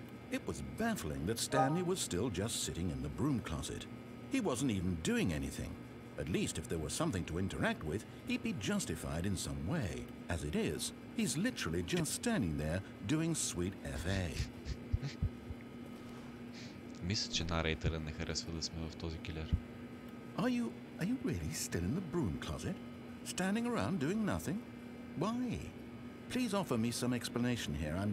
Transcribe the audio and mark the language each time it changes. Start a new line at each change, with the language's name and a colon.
English: It was baffling that Stanley was still just sitting in the broom closet. He wasn't even doing anything. At least if there was something to interact with, he'd be justified in some way. As it is, he's literally just standing there doing sweet FA.
Bulgarian: Мисля, че нарейтера не харесва да сме в този килер.
English: Are you really still in the broom closet? Standing around doing nothing? Why? Please offer me some explanation here.